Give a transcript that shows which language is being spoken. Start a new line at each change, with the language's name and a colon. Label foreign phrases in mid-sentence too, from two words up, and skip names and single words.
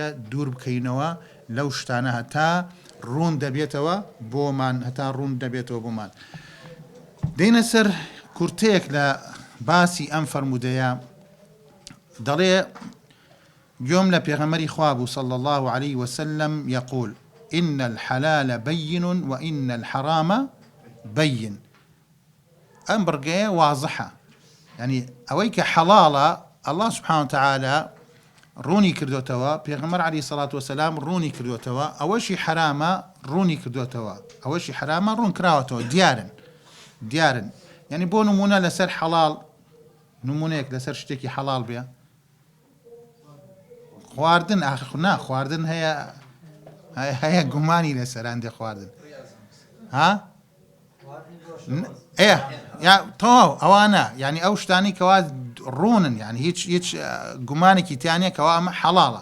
Central Kurdish: دوور بکەینەوە لەو شتانە هەتا ڕوون دەبێتەوە بۆمان، هەتا ڕوون دەبێتەوە بۆمان. دەینە سەر کورتەیەک لە باسی ئەم فەرمودەیە، دەڵێ گوێم لە پێغەمبەری خوا بوو
Arabic: صلى الله عليه وسلم يقول إن الحلال بين وإن الحرام بين.
Central Kurdish: ئەم بڕگەیە واضحە، ینی ئەوەی کە حەڵاڵە
Arabic: الله سبحانه وتعالى
Central Kurdish: ڕوونی کردوتەوە، پێغەمبەر
Arabic: عەلەیهی سەڵات وەسەلام
Central Kurdish: ڕوونی کردوتەوە، ئەوەشی حرامە ڕوونی کردوتەوە، ئەوەشی حرامە ڕوون کراوەتەوە، دیارن. ینی بۆ نمونە لەسەر حەڵاڵ، نمونەیەک لەسەر شتێکی حەڵاڵ بێ، خواردن خواردن هەیە گومانی لەسەر هەندێک خواردن یا تەواو ئەوانە، ینی ئەو شتانی کەوا ڕوونن، ینی هیچ گومانێکی تیانە کەوا ئەمە حەڵاڵە.